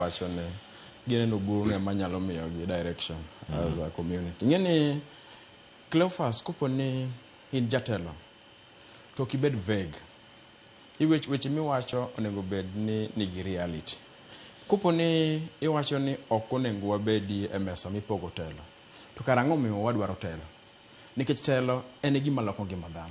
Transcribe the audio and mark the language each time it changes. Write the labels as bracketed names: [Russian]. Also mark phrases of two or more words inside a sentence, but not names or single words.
[Luo (Kenya and Tanzania)] wachone gineno guru ema nyalo miyo gi [English] direction as a community. [Luo (Kenya and Tanzania)] Ngeni Cleophas kopo ni in jatelo to kibed vague. Weche miwacho onego bed ni nigi reality. Kopo ni iwacho ni ok onego wabedi e mesa mipogo telo. To karang'o miyo wadwaro telo? Nikech telo en gima loko ngima dhano.